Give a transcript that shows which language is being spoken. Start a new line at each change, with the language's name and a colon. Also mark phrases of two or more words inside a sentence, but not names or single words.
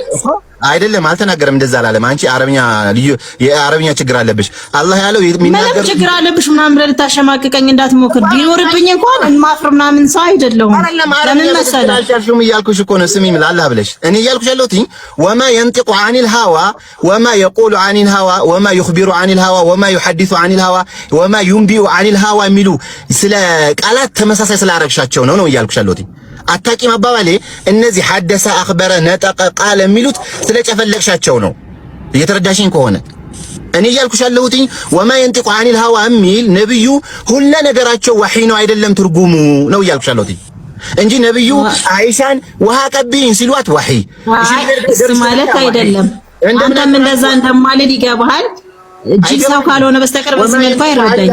Amharic: አይደለም አልተናገረም። እንደዛ አላለም። አንቺ አረብኛ ልዩ የአረብኛ ችግር አለብሽ። አላህ ያለው የሚናገር ምንም ችግር አለብሽ ምናምን ብለህ ልታሸማቅቀኝ እንዳትሞክር። ቢኖርብኝ እንኳን እንማፍር ምናምን ሰው አይደለሁም። ለምን መሰለህ አልሻልሽም እያልኩሽ እኮ ነው። ስሚ አላህ ብለሽ እኔ እያልኩሽ ያለሁት
Arabic: وما ينطق عن الهوى وما يقول عن الهوى وما يخبر عن الهوى وما يحدث عن الهوى وما ينبئ عن الهوى
Amharic: የሚሉ ስለ ቃላት ተመሳሳይ ስላረግሻቸው ነው እያልኩሽ ያለሁት። አታቂም አባባሌ እነዚህ
Arabic: حدث أخبر نطق
Amharic: ቃል የሚሉት ስለጨፈለቅሻቸው ነው። እየተረዳሽኝ ከሆነ እኔ እያልኩሽ ያለሁት
Arabic: وما ينطق عن الهوى
Amharic: የሚል ነብዩ ሁሉ ነገራቸው ወህይ ነው አይደለም ትርጉሙ ነው እያልኩሽ ያለሁት እንጂ ነብዩ አይሻን ውሃ ቀቢኝ ሲሏት ወህይ እሺ ማለት አይደለም። አንተም እንደዛ እንደማልል ይገባሃል። እጅግ ሰው ካልሆነ በስተቀር በዚህ መልኩ አይረዳኝም።